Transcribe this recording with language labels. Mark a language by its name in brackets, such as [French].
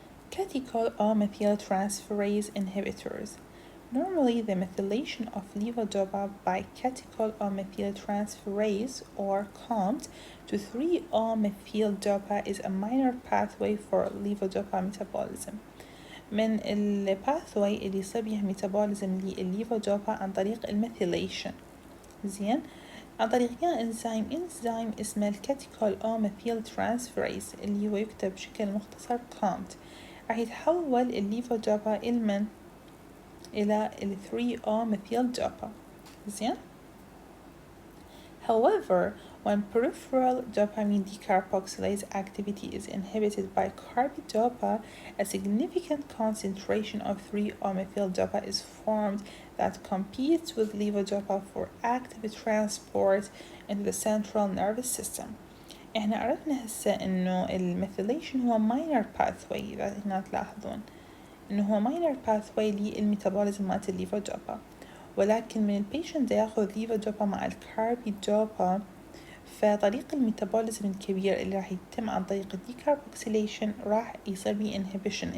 [English] Catechol or methyltransferase inhibitors. Normally, the methylation of levodopa by catechol or methyltransferase or COMT to 3-O-methyl-dopa is a minor pathway for levodopa metabolism. [Arabic] من الباثواي اللي يصير بيها ميتابوليزم للليفودوبا عن طريق الميثيليشن. زين، عن طريق انزيم اسمه الكاتيكول او ميثيل ترانسفيريز اللي هو يكتب بشكل مختصر كومت. راح يتحول الليفودوبا إلى ال 3-O-methyl-dopa. زين. [English] However, when peripheral dopamine decarboxylase activity is inhibited by carbidopa, a significant concentration of 3-O-methyl-dopa is formed that competes with levodopa for active transport into the central nervous system. [Arabic] احنا عرفنا هسه انه الميثيليشن هو minor pathway. إذا هنا تلاحظون انه هو minor pathway للميتابوليزم مالت الليفودوبا، ولكن من البيشنت ياخذ ليفودوبا مع الكاربيدوبا فطريق الميتابوليزم الكبير اللي راح يتم عن طريق الديكاربوكسيليشن راح يصير بيه انهبيشن.